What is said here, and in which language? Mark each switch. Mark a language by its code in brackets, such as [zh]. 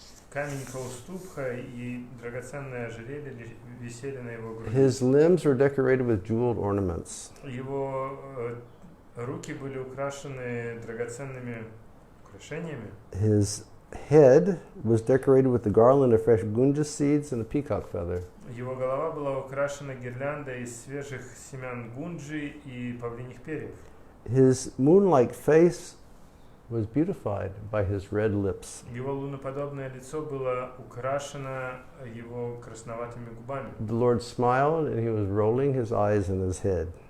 [ru] Камень Каустубха и драгоценное ожерелье висели на его груди. [en] His limbs were decorated with jeweled ornaments. [ru] Его руки были украшены драгоценными украшениями. [en] His head was decorated with the garland of fresh gunja seeds and a peacock feather. [ru] Его голова была украшена гирляндой из свежих семян гунджи и павлиньих перьев. [en] His moon-like face was beautified by his red lips. [ru] Его луноподобное лицо было украшено его красноватыми губами. [en] The Lord smiled and he was rolling his eyes in his head.